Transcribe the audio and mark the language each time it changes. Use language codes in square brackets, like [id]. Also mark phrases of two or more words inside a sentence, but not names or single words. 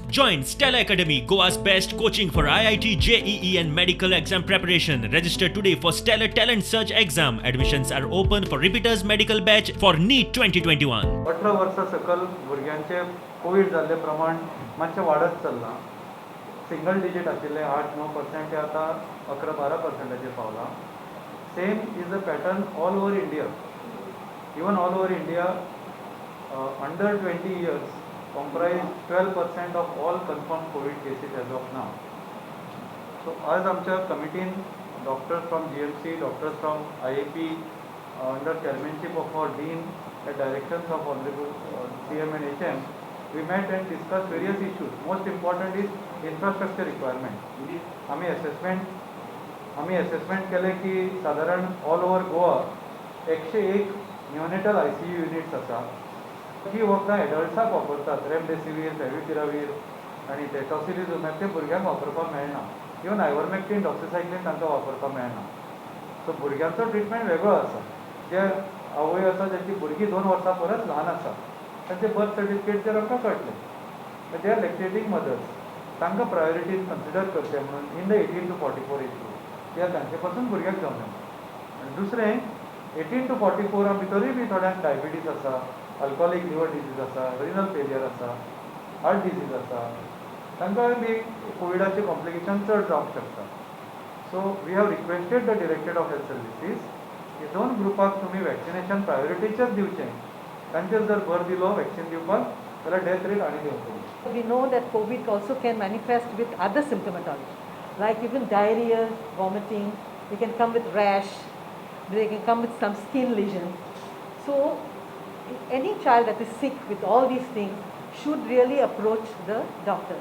[en] Join Stella Academy, Goa's best coaching for IIT, JEE and medical exam preparation. Register today for Stellar Talent Search exam. Admissions are open for repeaters medical batch for NEET 2021. [kok] 18 वर्सां सकल भुरग्यांचे कोविड जाल्ले प्रमाण मातशें वाडत चल्लां. सिंगल डिजीट आशिल्ले 8-9% ते आतां 11-12% पावलां. [en] Same is the pattern all over India. Even all over India under 20 years comprise 12% of all confirmed COVID cases as of now. So [kok] आज आमच्या कमिटीन [en] doctors from GMC, doctors from IAP under chairmanship of our dean at directions of honorable CM and HM, we met and discussed various issues. Most important is infrastructure requirement. [kok] आम्ही assessment केले की साधारण [en] all over Goa [kok] 101 [en] neonatal ICU units [kok] आसा. ही वखदां एडल्ट्साक वापरतात. रेमडेसिवीर, फेविपिरावीर आनी ते टॉसिलिझुमॅब ते भुरग्यांक वापरपाक मेळना. इवन आयवरमॅक्टीन, डॉक्सिसायक्लीन तांकां वापरपाक मेळना. सो भुरग्यांचो ट्रिटमेंट वेगळो आसा. जे आवय आसा जाची भुरगीं 2 वर्सां परस ल्हान आसा तांचे बर्थ सर्टिफिकेटचेर आमकां कळटलें. जे [en] lactating mothers [kok] तांकां प्रायोरिटीन कन्सिडर करचें म्हणून [en] in the 18 to 44 age group [kok] कित्याक तांचे पासून भुरग्यांक जावं येना. आनी दुसरें 18 to 44 भितरूय बी थोड्यांक डायबिटीज आसा, [en] alcoholic liver disease [kok] आसा, [en] renal failure [kok] आसा, [en] heart disease [kok] आसा, तांकां बी कोविडाचे कॉम्प्लिकेशन चड जावंक शकता. [en] So we have requested the Directorate of Health Services [kok] की 2 ग्रुपाक तुमी वॅक्सिनेशन प्रायोरिटीचेच दिवचें. तांचेर जर भर दिलो वॅक्सिन दिवपाक जाल्यार [en] death rate [kok] आनी देंवतली. [en] We know that COVID also can manifest with other symptomatology, like even diarrhea, vomiting. They can come with rash. They can come with some skin lesions. So any child that is sick with all these things should really approach the doctors.